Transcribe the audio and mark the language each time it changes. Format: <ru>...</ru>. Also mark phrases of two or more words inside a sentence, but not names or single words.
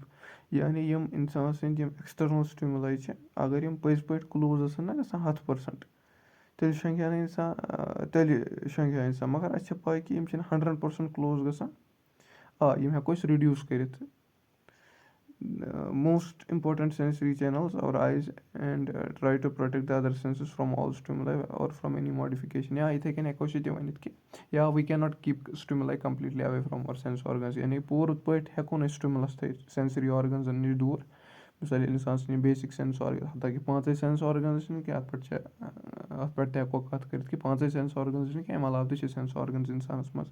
<ks>یعنی یِم اِنسان سٕنٛدۍ یِم</ks> <en>external stimuli</en> <ks>چھِ, اگر یِم پٔزۍ پٲٹھۍ کٕلوز آسَن نا گژھان 100%, تیٚلہِ شۄنٛگہِ ہا نہٕ اِنسان, مگر اَسہِ چھِ پاے کہِ یِم چھِنہٕ 100% کٕلوز گژھان. یِم ہٮ۪کو أسۍ رِڈیوٗس کٔرِتھ.</ks> <en>most important sensory channels are eyes and try to protect the other senses from all stimuli or from any modification.</en> <ks>یا یِتھَے کٔنۍ ہٮ۪کو أسۍ یہِ تہِ ؤنِتھ کہِ</ks> <en>یا we cannot keep stimuli completely away from our sense organs.</en> <ks>یعنی پوٗرٕ پٲٹھۍ ہٮ۪کو نہٕ أسۍ سٹِموٗلَس تھٲیِتھ سٮ۪نسٔری آرگَنزَن نِش دوٗر. مِثال ییٚلہِ اِنسان سٕنٛدۍ یِم</ks> <en>basic sense organ,</en> <ks>حتاکہِ 5</ks> <en>sense organs</en> <ks>چھِنہٕ کینٛہہ, اَتھ پٮ۪ٹھ تہِ ہٮ۪کو کَتھ کٔرِتھ کہِ 5</ks> <en>sense organs</en> <ks>چھِنہٕ کینٛہہ, اَمہِ علاوٕ تہِ چھِ</ks> <en>sense organs</en> <ks>اِنسانَس منٛز.</ks>